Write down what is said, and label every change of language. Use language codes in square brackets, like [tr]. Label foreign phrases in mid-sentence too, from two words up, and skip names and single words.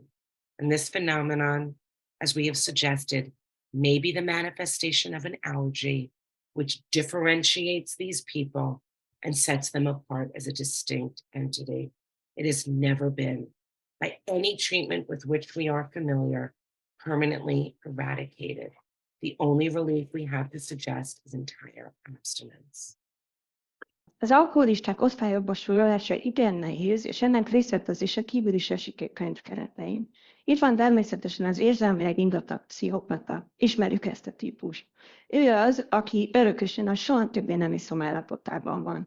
[en] And this phenomenon, as we have suggested, may be the manifestation of an allergy, which differentiates these people and sets them apart as a distinct entity. It has never been, by any treatment with which we are familiar, permanently eradicated. The only relief we have to suggest is entire abstinence. [hu] Az alkoholisták osztályokba sorolása igen nehéz, és ennek részletezése kívül is esik a könyv keretein. Itt van természetesen az érzelmileg ingatag pszichopata. Ismerjük ezt a típust. Ő az, aki örökösen a soha többé nem iszom állapotában van.